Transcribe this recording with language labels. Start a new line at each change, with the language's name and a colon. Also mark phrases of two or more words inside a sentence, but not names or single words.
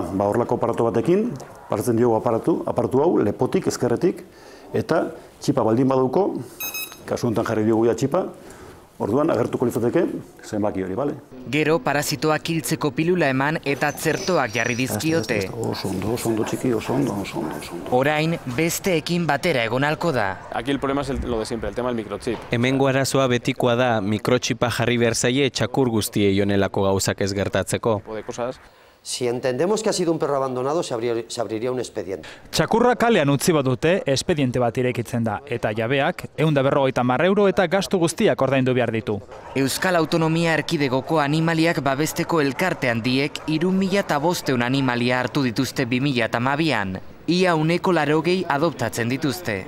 Basque: Horrelako aparatu batekin, partzen diogu aparatu hau, lepotik, ezkerretik, eta txipa baldin badauko, kasu honetan jarri diogu txipa, orduan agertuko litzateke zenbaki hori, bale? Gero parasitoak hiltzeko pilula eman eta txertoak jarri dizkiote. Oso ondo txiki, oso ondo. Orain, besteekin batera egon halko da.
Spanish: Aquí el problema es lo de siempre, el tema del microchip.
Basque: Hemengo arazoa betikoa da mikrotxipa jarri behar zaie txakur guztiei honelako gauzak ez gertatzeko.
Spanish: Si entendemos que ha sido un perro abandonado, se abriría un expediente.
Basque: Txakurra kalean utzi badute, espediente bat irekitzen da, eta jabeak, €150 eta gastu guztiak ordaindu behar ditu. Euskal Autonomia Erkidegoko animaliak babesteko elkarte handiek 3.500 animalia hartu dituzte 2012an. Ia 80 adoptatzen dituzte.